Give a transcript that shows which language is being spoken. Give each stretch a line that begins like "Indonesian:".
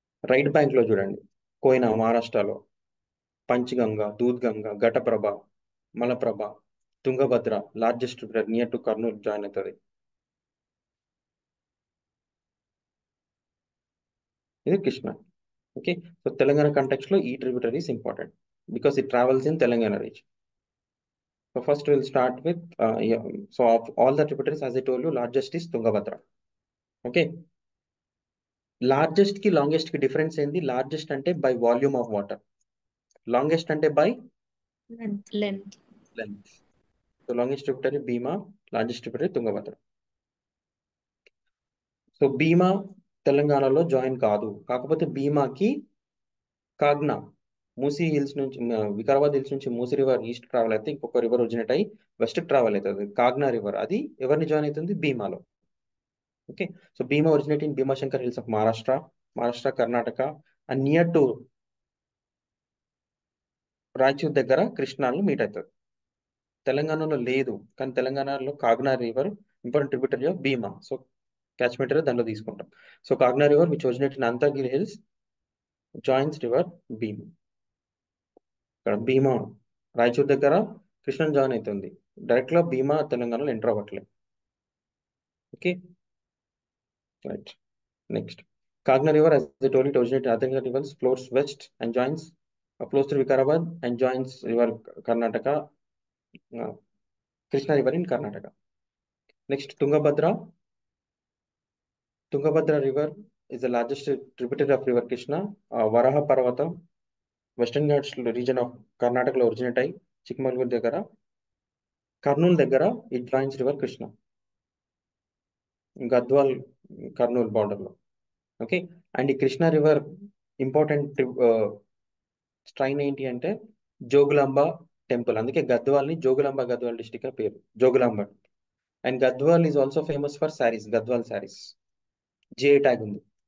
Telugu: Right bank లో చూడండి కోయినా మహారాష్ట్రలో, పంచ్గంగా, దూద్గంగా, Ghataprabha, Malaprabha, Tungabhadra,
English: largest tributary near to Kurnool
Telugu: join అవుతుంది. ఇది Krishna.
English: Okay, so Telangana context లో ఈ tributary is important because it travels in Telangana region. So first we'll start with yeah, so of all the tributaries, as I told you, largest is Tungabhadra.
Telugu: Okay, largest కి longest కి difference ఏంది? Largest అంటే by volume of water, longest అంటే by
English: Length.
Telugu: Length. So longest tributary Bhima, largest tributary Tungabhadra. So భీమా తెలంగాణలో join కాదు, కాకపోతే భీమాకి Kagna Musi hills నుంచి Vikarabad hills నుంచి మూసీ రివర్ ఈస్ట్ ట్రావెల్ అయితే ఇంకొక రివర్ ఒరిజినేట్ అయ్యి వెస్ట్ ట్రావెల్ అవుతుంది, కాగ్నా రివర్. అది ఎవరిని జాయిన్ అవుతుంది? భీమాలో. Okay.
English: so Bhima originate in Bhimashankar hills of Maharashtra Karnataka and near to
Telugu: Raichur దగ్గర కృష్ణాలో మీట్ అవుతుంది. తెలంగాణలో లేదు, కానీ తెలంగాణలో Kagna river important tributary of Bhima. So catchment దాంట్లో తీసుకుంటాం.
English: So Kagna river which originate in Antargiri hills joins river Bhima.
Telugu: ఇక్కడ భీమా రాయచూర్ దగ్గర కృష్ణ జాయిన్ అవుతుంది, డైరెక్ట్ గా భీమా తెలంగాణలో ఎంటర్ అవ్వట్లేదు.
English: Okay, right. Next, Kagna river as I told you, it originates in Adhyanika rivers, flows west and flows through Vikarabad and joins river Karnataka, Krishna river in Karnataka. Next, Tungabhadra river is the largest tributary of river Krishna. Varaha Parvata, Western Ghats region of Karnataka లో originate
Telugu: అయ్యి చిక్మగళూరు దగ్గర కర్నూలు దగ్గర
English: it joins river Krishna, Gadwal Kurnool border లో.
Telugu: Okay, and ఈ Krishna river important strain ఏంటి అంటే Jogulamba temple, అందుకే గద్వాల్ని Jogulamba Gadwal district పేరు, Jogulamba.
English: And Gadwal is also famous for saris, Gadwal saris, GI tag ఉంది.